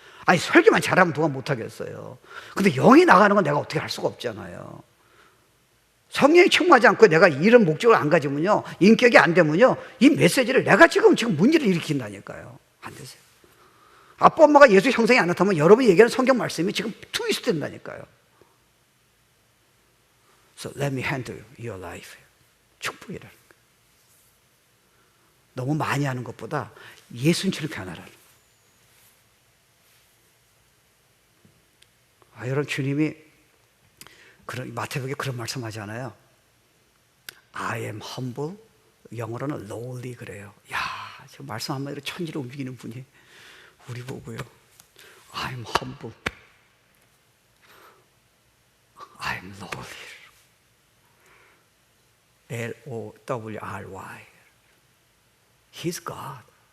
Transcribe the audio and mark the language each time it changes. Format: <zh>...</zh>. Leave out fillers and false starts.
<ko>아니 설교만 잘하면 누가 못하겠어요. 근데 영이 나가는 건 내가 어떻게 할 수가 없잖아요. 성령이 충만하지 않고 내가 이런 목적을 안 가지면요 인격이 안 되면요 이 메시지를 내가 지금 문제를 일으킨다니까요. 안 되세요. 아빠 엄마가 예수 형상이 안 나타나면 여러분이 얘기하는 성경 말씀이 지금 트위스트 된다니까요.</ko> <en>So let me handle your life.</en> <ko>축복이라는 거예요. 너무 많이 하는 것보다 예수님처럼 변하라는 거예요. 여러분, 주님이 마태복음에 그런 말씀하잖아요.</ko> <en>I am humble,</en> <ko>영어로는</ko> <en>lowly</en> <ko>그래요. 야, 저 말씀 한마디로 천지를 움직이는 분이 우리 보고요.</ko> <en>I am humble, I am lowly. L-O-W-R-Y. He's God.</en>